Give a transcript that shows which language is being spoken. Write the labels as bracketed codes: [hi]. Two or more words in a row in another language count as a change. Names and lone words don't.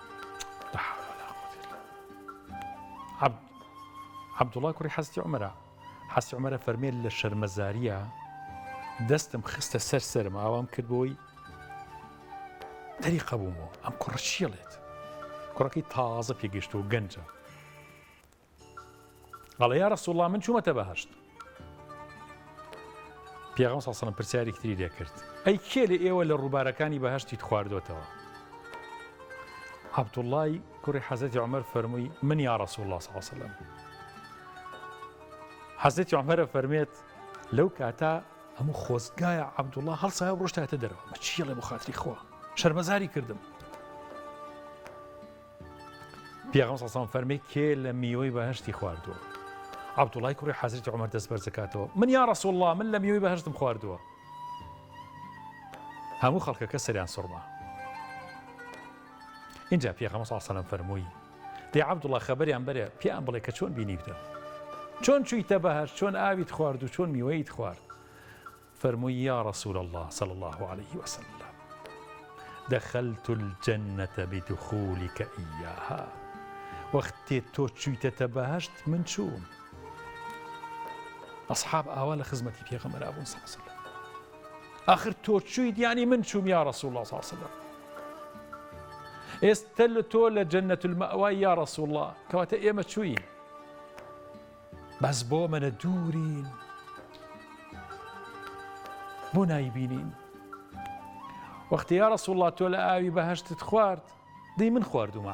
[ckb] عەبدوڵای کوڕی حەزرەتی عومەرە حەزرەتی عومەرە فەرمێت لە شەرمەزاریە دەستم خستە سەر سەرم ئاوام کرد بۆی دەریقە بوومەوە ئەم کوڕە چیڵێت؟ کوڕەکەی تازە پێگەشتە و گەنجە. [ar] قال یا رسول الله [ckb] من چوومەتە بەهەشت. پێغەمبەر [ar] صلی الله علیه و سلم [ckb] پرسیارێکی تری لێ کرد ئەی کێ لە ئێوە لە ڕووبارەکانی بەهەشتیت خواردوتەوە؟ عەبدوڵای کوڕی حەزرەتی عومەر فەرمووی من [ar] یا رسول الله صلی الله علیه و سلم. [ckb] حەزرەتی عومەرە فەرمێت لەو کاتە هەموو خۆزگایە عەبدوڵا هەڵسایە و ڕۆشتاتە دەرەوە مە چیڵێ بۆ خاتری خوا شەرمەزاری کردم. پێغەمبەر [ar] صلی الله علیه و سلم [ckb] فەرمی کێ لە میوەی بەهەشتی خواردووە؟ عەبدوڵای کوڕی حەزرەتی عومەر دەست بەرز دەکاتەوە من [ar] یا رسول الله [ckb] من لە میوەی بەهەشتم خواردووە. هەموو خەڵکەکە سەریان سوڕما. اینجا پێغەمبەر [ar] صلی الله علیه و سلم [ckb] فەرمووی دێ عەبدوڵا خەبەریان بەرێ پێیان بڵێ کە چۆن بینیتە، چۆن چوویتە بەهەشت، چۆن ئاویت خوارد و چۆن میوەیت خوارد؟ [ar] فەرمووی یا رسول الله صلی الله عليه وسلم دخلت الجنة بدخولك إياها. [ckb] وەختێ تۆ چوویتەتە بەهەشت من چووم. ئەسحاب ئاوا لە خزمەتی پێغەمبەر ئابوون [ar] صلی الله علیه وسلم. [ckb] ئاخر تۆ چوویت یعنی من چووم [ar] یا رسول الله صلی الله علیه وسلم. [ckb] ئێستا تۆ لە جەنەت المەوای [ar] یا رسول الله [ckb] کەواتە ئێمە چووین بەس بۆ منە دوورین بۆ نایبینین. وەختی [ar] یا رسول الله [ckb] تۆ لە ئاوی بەهەشتت خوارد دەی من خواردومە.